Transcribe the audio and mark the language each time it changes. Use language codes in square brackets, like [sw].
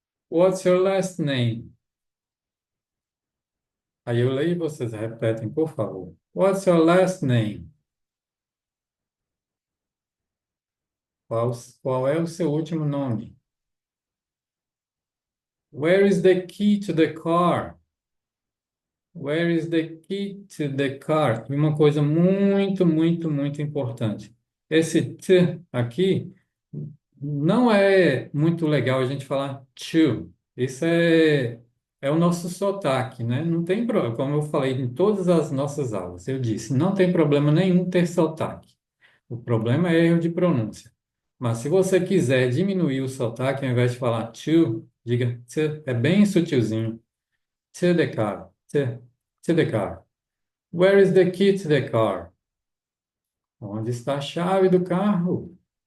[en] What's your last name? [pt] Aí eu leio e vocês repetem, por favor. [en] What's your last name? [pt] Qual, qual é o seu último nome? [en] Where is the key to the car? Where is the key to the car? [pt] E uma coisa muito, muito, muito importante. Esse t aqui não é muito legal a gente falar to. Isso é o nosso sotaque, né? Não tem problema, como eu falei em todas as nossas aulas, eu disse, não tem problema nenhum ter sotaque. O problema é erro de pronúncia. Mas se você quiser diminuir o sotaque, ao invés de falar to, diga to. É bem sutilzinho. [en] To the car. To the car. Where is the key to the car? [pt] Onde está a chave do carro?